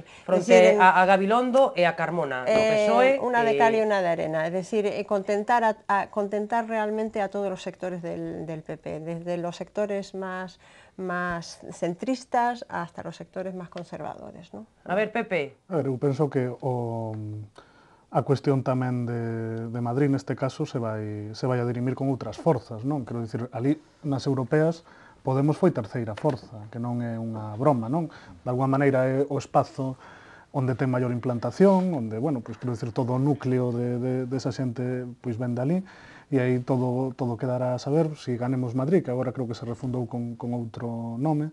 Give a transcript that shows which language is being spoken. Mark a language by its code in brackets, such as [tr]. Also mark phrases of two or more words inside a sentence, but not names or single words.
[gl] Fronte a Gabilondo e a Carmona, no PSOE. [es] Una de cal y una de arena, es decir, contentar realmente a todos los sectores del PP, desde los sectores más centristas hasta los sectores más conservadores, ¿no? A ver, Pepe. [gl] A ver, eu penso que a cuestión tamén de Madrid neste caso se vai a dirimir con outras forzas, non? Quero dicir, ali nas europeas Podemos foi terceira forza, que non é unha broma, non? De alguma maneira é o espazo onde ten maior implantación, onde, bueno, pois, quero dicir, todo o núcleo desa xente pois ven dali, e aí todo quedará a saber se ganemos Madrid, que agora creo que se refundou con outro nome.